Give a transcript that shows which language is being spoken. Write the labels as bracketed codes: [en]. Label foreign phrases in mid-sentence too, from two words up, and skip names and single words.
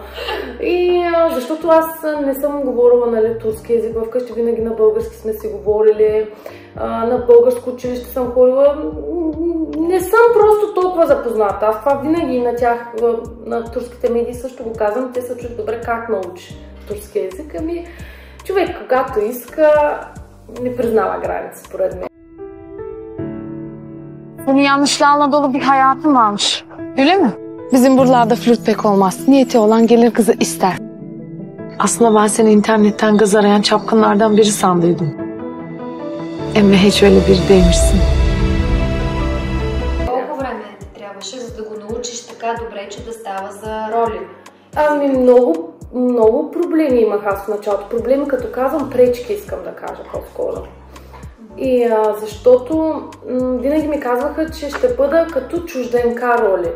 [bg] И защото аз не съм говорила, нали, турски език вкъщи, винаги на български сме си говорили, на българско училище съм ходила. Не съм просто толкова запозната. Аз това винаги на тях, на турските медии също го казвам, те се чуят добре как научи турски език. Човек, когато иска, не признава граници, според мен. [tr] Bunun yanlışlarla dolu bir hayatım varmış. Öyle mi? Bizim buralarda flört pek olmaz. Niyeti olan gelir kızı ister. Aslında ben seni internetten kız arayan çapkınlardan biri sandıydım. Ama hiç öyle biri değilmişsin. [bg] Колко време ти трябваше, за да го научиш така добре, че да става за роли? Много проблеми имах аз в началото. Проблеми, като казвам, пречки искам да кажа по-скоро. И защото винаги ми казваха, че ще бъда като чужденка роли.